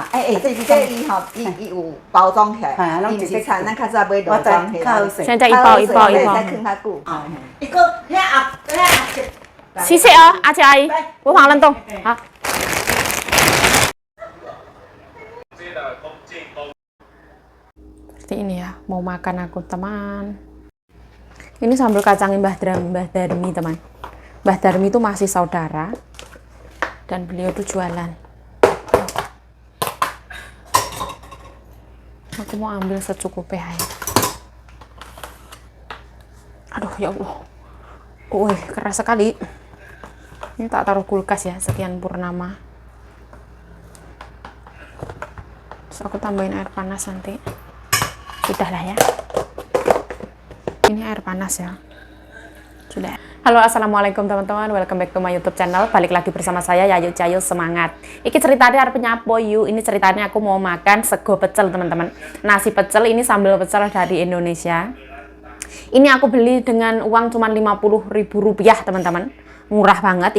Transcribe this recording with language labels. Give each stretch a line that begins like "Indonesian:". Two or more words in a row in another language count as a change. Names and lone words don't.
Min Nan Chinese: 这伊吼，伊有包装起来，伊毋是像咱较早买包装起来。现在一包一包一包。再放较久。一个谢谢哦，阿姐阿姨，不妨冷冻。
Indonesian: 好。Seperti ini ya, mau makan aku teman. Ini sambal kacang Mbah Darmi teman. Mbah Darmi itu masih saudara dan beliau tuh jualan. Aku mau ambil secukupnya ya. Aduh ya Allah, keras sekali. Ini tak taruh kulkas ya, sekian purnama. Terus aku tambahin air panas nanti. Sudahlah ya. Ini air panas ya. Sudah. Halo assalamualaikum teman-teman.
English: Welcome back to my YouTube channel.
Indonesian: Balik lagi bersama saya Yayu Cayu semangat.
Javanese: Iki ceritanya arep nyapo yuk.
Indonesian: Ini ceritanya aku mau makan sego pecel teman-teman. Nasi pecel ini sambal pecel dari Indonesia. Ini aku beli dengan uang cuma Rp50.000 teman-teman. Murah banget.